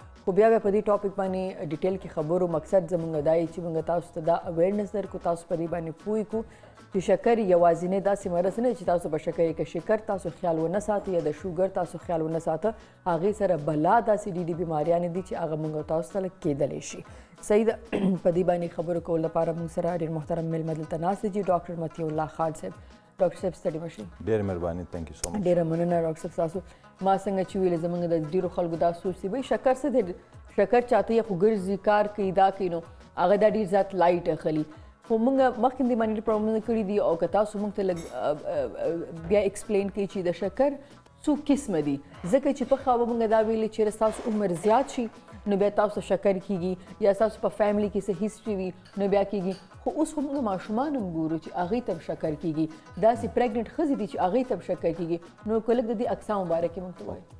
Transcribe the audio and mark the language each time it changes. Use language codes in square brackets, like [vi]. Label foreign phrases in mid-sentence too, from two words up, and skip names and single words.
[ps] خو بیا په دې ټاپک باندې ډیټیل کې خبرو مقصد زموږ دا چې موږ تاسو ته دا اویرنس درکو تاسو په دې باندې پوه کړو چې شکر یوازینی داسې مرض نه چې تاسو په شکر کې شکر تاسو خیال ونه ساتئ یا د شوګر تاسو خیال ونه ساته هغې سره بلا داسې ډېرې بیماریانې دي چې هغه موږ تاسو ته کېدلی شي. صحیح ده. په دې باندې خبرو کولو لپاره موږ سره ډېر محترم میلمه دلته ناست دي ډاکټر مطیع الله خان صاحب. ډاکټر صاحب ستړي مه شئ. ډېره مهرباني [en] thank you so much. [ps] ډېره مننه ډاکټر صاحب تاسو ما څنګه چې ویلې زموږ د ډېرو خلکو دا سوچ دی وایي شکر څه دی شکر چاته یې خو ګرځي کار کوي دا کوي نو هغه دا ډېر زیات لایټ اخلي خو موږ مخکې دې باندې پروګرامونه کړي دي او که تاسو موږ ته لږ بیا ایکسپلین کړئ چې د شکر څو قسمه دي ځکه چې په خوا به موږ دا ویلې چې ستاسو عمر زیات شي نو بیا تاسو شکر کیږي یا تاسو په فیملی کې څه هیسټري وي نو بیا کیږي خو اوس موږ ماشومان هم ګورو چې هغوی ته شکر کیږي داسې پریګننټ ښځې دي چې هغوی ته شکر کیږي نو که لږ د دې اقسامو باره کې موږ ته وایي.